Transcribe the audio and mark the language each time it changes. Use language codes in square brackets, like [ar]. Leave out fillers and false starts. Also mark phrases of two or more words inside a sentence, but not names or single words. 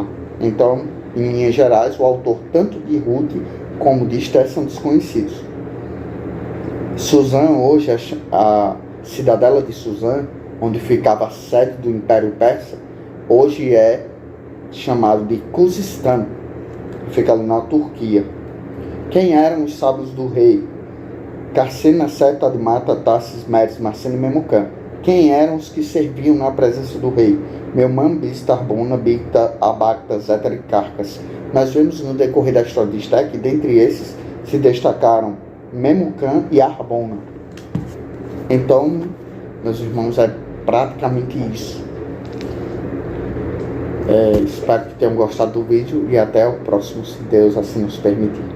[pt] Então, em linhas gerais, o autor tanto de Ruth como de Esther são desconhecidos. Suzã, hoje, a cidadela de Suzã, onde ficava a sede do Império Persa, hoje é chamado de Khuzistan, fica ali na Turquia. Quem eram os sábios do rei? Carsena, Seto, Admata, Tassis, Meres, Marceno e Memucã. Quem eram os que serviam na presença do rei? Meumã, Bista, Arbona, Bicta, Abacta, Zéter e Carcas. Nós vemos no decorrer da história de Esther que dentre esses se destacaram Memucã e Arbona. Então, meus irmãos, é praticamente isso. Espero que tenham gostado do vídeo e até o próximo, se Deus assim nos permitir.